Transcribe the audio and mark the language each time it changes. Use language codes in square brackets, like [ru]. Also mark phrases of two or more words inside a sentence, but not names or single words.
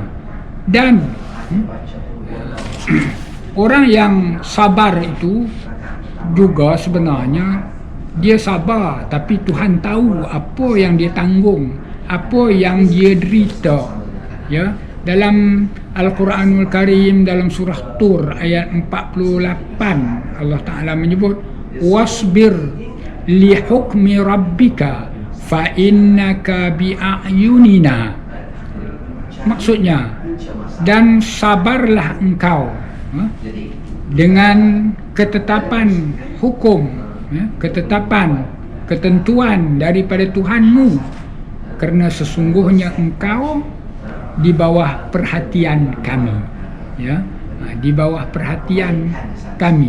[ms] Dan orang yang sabar itu juga sebenarnya dia sabar, tapi Tuhan tahu apa yang dia tanggung, apa yang dia derita. Ya, dalam Al-Quranul Karim, dalam surah Tur ayat 48, Allah Ta'ala menyebut, [ar] واصبر لحكم ربك فإنك بأعيننا. [ms] Maksudnya, dan sabarlah engkau dengan ketetapan hukum, ketetapan ketentuan daripada Tuhanmu, kerana sesungguhnya engkau di bawah perhatian kami, ya, di bawah perhatian kami.